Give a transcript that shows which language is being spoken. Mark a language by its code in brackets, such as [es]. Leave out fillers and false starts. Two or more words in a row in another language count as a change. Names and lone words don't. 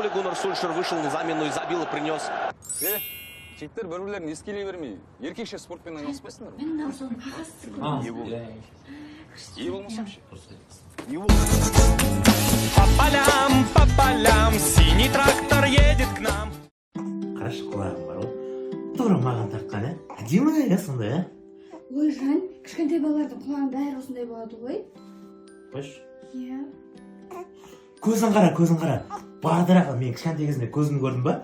[ru] Виктор Сульшер вышел на замену и забил и принес. [kk] Жігіттер бір-бірлерін ескелей бермей, еркекше спортпен айналыспайсыңдар ма? Мен аузын қағасыз. Ие болмасам ше? [ru] По полям, синий трактор едет к нам. [kk] Қарашы құлағым бар ғой. Тура маған тартқан, әдемі сондай, Ой, Жан, кішкентай балалардың құлағын бәрі осындай болады ғой. Қойшы. Иә. Көзін қара. Бадырақ, мен кішкентай кезімде көзімді көрдім ба?